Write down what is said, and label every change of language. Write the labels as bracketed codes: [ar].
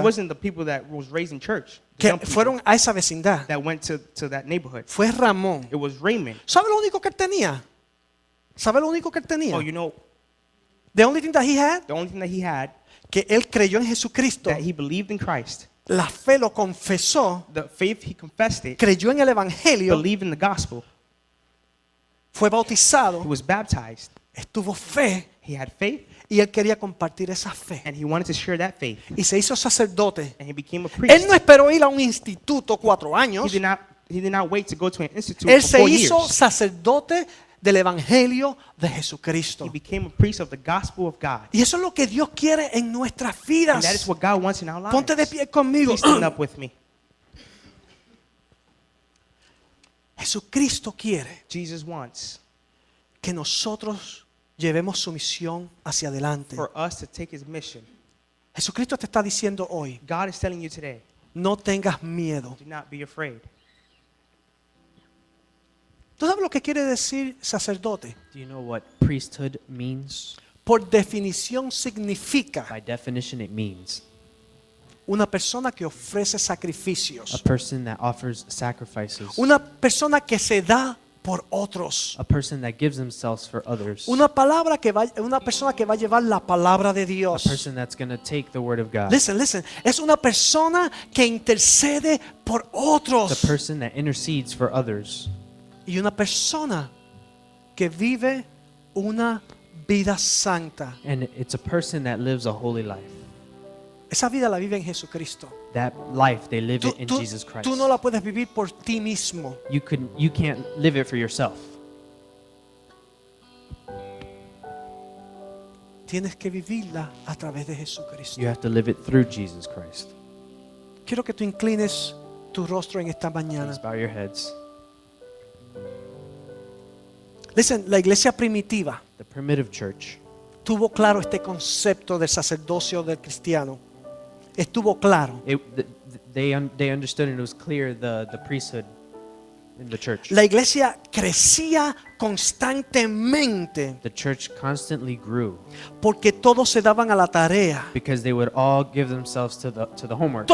[en] wasn't the people that was raised in church, the [es] que [en] young people [es] fueron a esa vecindad. [en] that went to that neighborhood. [es] Fue Ramón. [en] It was Raymond. [es] ¿Sabe lo único que él tenía? ¿Sabe lo único que él tenía? [en] Oh, you know, The only thing that he had, the only thing that he had, [es] que él creyó en Jesucristo. [en] that he believed in Christ. [es] La fe lo confesó, [en] The faith, he confessed it, [es] creyó en el Evangelio, [en] believed in the gospel. [es] fue [en] He [es] bautizado, [en] was baptized. [es] estuvo fe [en] He had faith, [es] y él quería compartir esa fe. [en] and he wanted to share that faith. [es] Y se hizo sacerdote. [en] And he became a [es] Él [en] priest. [es] no esperó ir a un instituto 4 [en] He [es] años. [en] did not wait to go to an institute [es] Él [en] for [es] se 4 hizo [en] years. [es] sacerdote del Evangelio de Jesucristo. [en] He became a priest of the gospel of God. [es] Y eso es lo que Dios quiere en nuestras [en] And [es] vidas. [en] that is what God wants in our lives. [es] Ponte de pie conmigo. [en] Please stand up with me. [es] Jesucristo quiere [en] Jesus wants [es] que nosotros llevemos su misión hacia adelante. [en] for us to take his mission. [es] Jesucristo te está diciendo hoy, [en] God is telling you today, [es] no tengas miedo. [en] do not be afraid. [es] ¿Tú sabes lo que quiere decir sacerdote? [en] Do you know what priesthood means? [es] Por definición significa [en] By definition, it means [es] una persona que ofrece [en] a [es] sacrificios, [en] person that offers sacrifices, [es] una persona que se da por otros, [en] a person that gives themselves for others, [es] una persona que va a llevar la palabra de [en] a [es] Dios. [en] person that's going to take the word of God. [es] Listen, es una persona que intercede por [en] It's [es] otros [en] a person that intercedes for others, [es] y una persona que vive una vida santa. [en] and it's a person that lives a holy life. [es] Esa vida la vive en Jesucristo. [en] That life, they live it in [es] Tú, [en] Jesus Christ. [es] tú no la puedes vivir por ti mismo. [en] You can't live it for yourself. [es] Tienes que vivirla a través de Jesucristo. [en] You have to live it through Jesus Christ. [es] Quiero que tú inclines tu rostro en esta mañana. [en] Please bow your heads. [es] Listen, la iglesia primitiva [en] The primitive church, [es] tuvo claro este concepto del sacerdocio del cristiano. Estuvo claro. [en] they understood, and it was clear the priesthood in the church. [es] La iglesia crecía constantemente [en] The church constantly grew [es] porque todos se daban a la tarea. [en] because they would all give themselves to the homework.